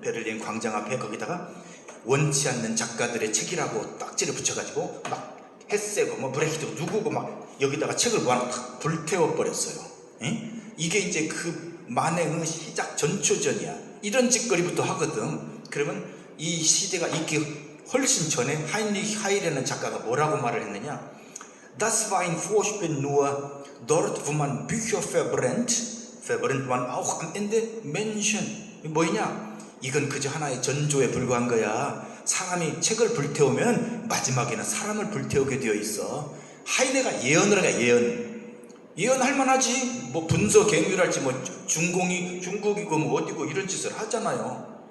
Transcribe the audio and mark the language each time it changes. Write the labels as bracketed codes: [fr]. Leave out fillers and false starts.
[ko] 베를린 광장 앞에 거기다가 원치 않는 작가들의 책이라고 딱지를 붙여가지고 막 헤세고 뭐 브레히트 누구고 막 여기다가 책을 모아놓고 탁 불태워 버렸어요. 이게 이제 그 만행의 시작 전초전이야. 이런 짓거리부터 하거든. 그러면 이 시대가 있기 훨씬 전에 하인리히 하이레는 작가가 뭐라고 말을 했느냐? [de] Das war ein Vorspiel nur dort, wo man Bücher verbrennt man auch am Ende Menschen. [ko] 뭐냐? 이건 그저 하나의 전조에 불과한 거야. 사람이 책을 불태우면 마지막에는 사람을 불태우게 되어 있어. 하이네가 예언을 하니까 예언할 만하지. 뭐 분서 갱유랄지 뭐 중국이고 뭐 어디고 이런 짓을 하잖아요.